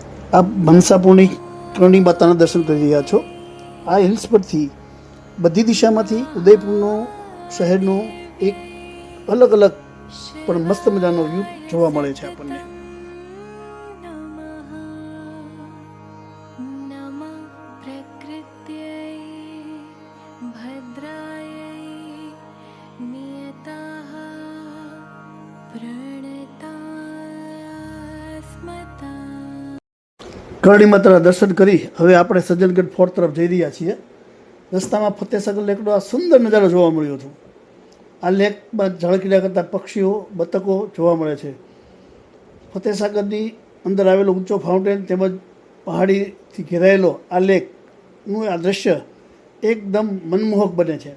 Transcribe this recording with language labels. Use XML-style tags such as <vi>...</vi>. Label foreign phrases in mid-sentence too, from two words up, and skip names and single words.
<gu>આપ મનસાપુરની કરણી માતાના દર્શન કરી રહ્યા છો. આ હિલ્સ પરથી બધી દિશામાંથી ઉદયપુરનો શહેરનો એક અલગ અલગ પણ મસ્ત મજાનો વ્યૂ જોવા મળે છે આપણને.</gu> <sa>नमः प्रकृत्यै भद्रायै नियताः प्रणतास्मता.</sa> <gu>કરણી માતાના દર્શન કરી હવે આપણે સજ્જનગઢ ફોર્ટ તરફ જઈ રહ્યા છીએ. રસ્તામાં ફતેસાગર લેકનો આ સુંદર નજારો જોવા મળ્યો હતો. આ લેકમાં ઝળકીયા કરતા પક્ષીઓ, બતકો જોવા મળે છે. ફતેસાગરની અંદર આવેલો ઊંચો ફાઉન્ટેન તેમજ પહાડીથી ઘેરાયેલો આ લેકનું આ દ્રશ્ય એકદમ મનમોહક બને છે.</gu>